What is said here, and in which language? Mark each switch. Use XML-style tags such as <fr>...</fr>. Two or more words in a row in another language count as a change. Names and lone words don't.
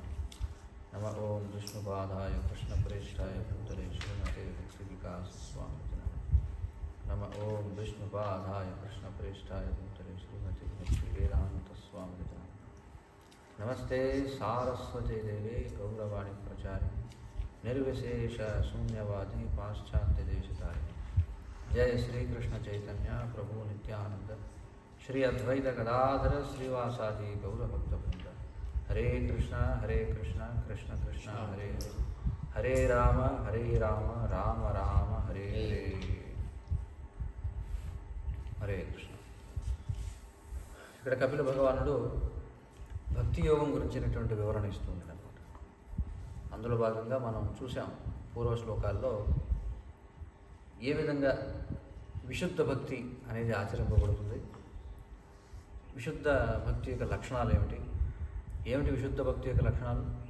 <sa>నమ ఓం విష్ణుపాదాయ కృష్ణప్రేష్ఠాయ భూతలే శ్రీమతే భక్తివికాసస్వామితే నమః. నమ ఓం విష్ణుపాదాయ కృష్ణప్రేష్ఠాయ భూతలే శ్రీమతే భక్తివేదాంతస్వామితే నమః. నమస్తే సారస్వతే దేవే గౌరవాణి ప్రచారి నిర్విశేష శూన్యవాది పాశ్చాత్య దేశతారిణి. जय श्री कृष्ण चैतन्य प्रभु नित्यानंद श्री अद्वैत गदाधर श्रीवासादि गौरभक्तवृंद. हरे कृष्ण कृष्ण कृष्ण हरे हरे, हरे राम राम राम हरे हरे. హరే కృష్ణ.</sa> <te>ఇక్కడ కపిల భగవానుడు భక్తి యోగం గురించినటువంటి వివరణ ఇస్తుంది అనమాట. అందులో భాగంగా మనం చూసాం పూర్వ శ్లోకాల్లో ఏ విధంగా విశుద్ధ భక్తి అనేది ఆచరింపబడుతుంది, విశుద్ధ భక్తి యొక్క లక్షణాలు ఏమిటి విశుద్ధ భక్తి యొక్క లక్షణాలు.</te>